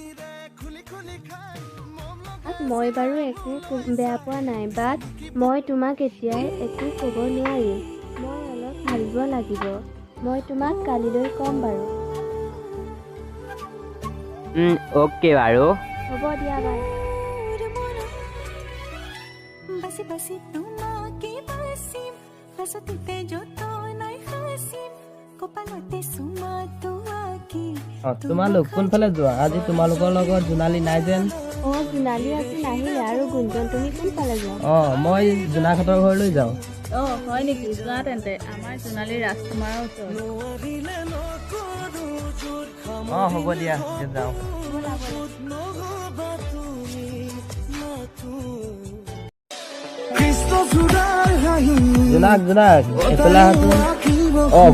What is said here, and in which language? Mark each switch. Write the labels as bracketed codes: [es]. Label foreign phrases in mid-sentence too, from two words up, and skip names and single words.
[as] মই বাৰু একো বেয়া পোৱা নাই বাট মই তোমাক এতিয়াই একো ক'ব নোৱাৰিম মই অলপ ভাবিব লাগিব মই তোমাক কালিলৈ ক'ম বাৰু অ'কে বাৰু হ'ব দিয়া বাই বাচি বাচি তোমাকে বাচিম ৰাচতিতে যতনাই থাকিম কপালতে সুমুৱাকি তোমালোক কোনফালে যোৱা আজি তোমালোকৰ লগত জোনালী নাই যেন অঁ জোনালী আজি নাহিলে আৰু গুঞ্জন তুমি কোনফালে যোৱা মই জোনাকহঁতৰ ঘৰলৈ যাওঁ অঁ হয় নেকি যোৱা তেন্তে আমাৰ জোনালী ৰাজকুমাৰৰ ওচৰত হ'ব দিয়া যাওঁ জোনাক জোনাক এইফালে আহাচোন